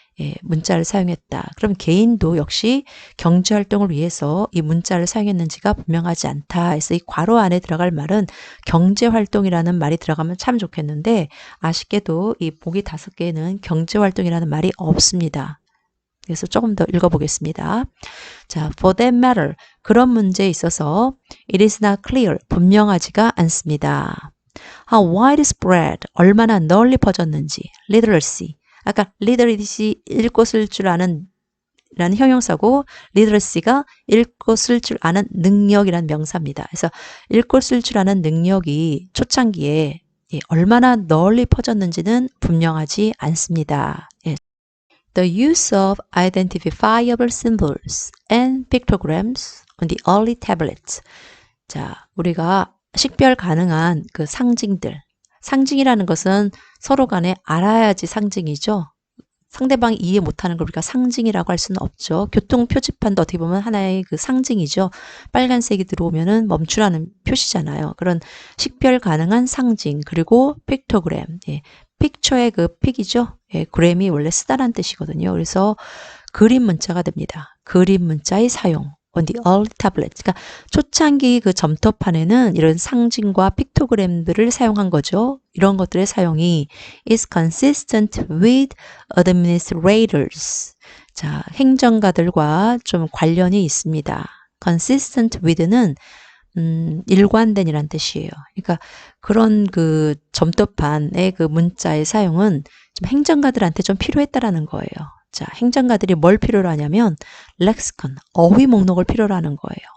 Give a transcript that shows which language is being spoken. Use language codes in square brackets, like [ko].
[ko] 예, 문자를 사용했다. 그럼 개인도 역시 경제활동을 위해서 이 문자를 사용했는지가 분명하지 않다. 그래서 이 괄호 안에 들어갈 말은 경제활동이라는 말이 들어가면 참 좋겠는데 아쉽게도 이 보기 5개에는 경제활동이라는 말이 없습니다. 그래서 조금 더 읽어보겠습니다. 자, [en] for that matter, [ko] 그런 문제에 있어서 [en] it is not clear, [ko] 분명하지가 않습니다. [en] How widespread, [ko] 얼마나 널리 퍼졌는지, literacy, 아까 literacy, 읽고 쓸 줄 아는 라는 형용사고 literacy가 읽고 쓸 줄 아는 능력이라는 명사입니다. 그래서 읽고 쓸 줄 아는 능력이 초창기에 얼마나 널리 퍼졌는지는 분명하지 않습니다. 예. [en] The use of identifiable symbols and pictograms on the early tablets. [ko] 자, 우리가 식별 가능한 그 상징들. 상징이라는 것은 서로 간에 알아야지 상징이죠. 상대방이 이해 못하는 걸 우리가 상징이라고 할 수는 없죠. 교통 표지판도 어떻게 보면 하나의 그 상징이죠. 빨간색이 들어오면은 멈추라는 표시잖아요. 그런 식별 가능한 상징, 그리고 픽토그램. 예. 픽처의 그 픽이죠. 예, 그램이 원래 쓰다란 뜻이거든요. 그래서 그림 문자가 됩니다. 그림 문자의 사용. [en] on the early tablet. [ko] 그러니까 초창기 그 점토판에는 이런 상징과 픽토그램들을 사용한 거죠. 이런 것들의 사용이 [en] is consistent with administrators. [ko] 자, 행정가들과 좀 관련이 있습니다. consistent with는 일관된이란 뜻이에요. 그러니까 그런 그 점토판의 그 문자의 사용은 좀 행정가들한테 좀 필요했다라는 거예요. 자, 행정가들이 뭘 필요로 하냐면 렉시컨, 어휘 목록을 필요로 하는 거예요.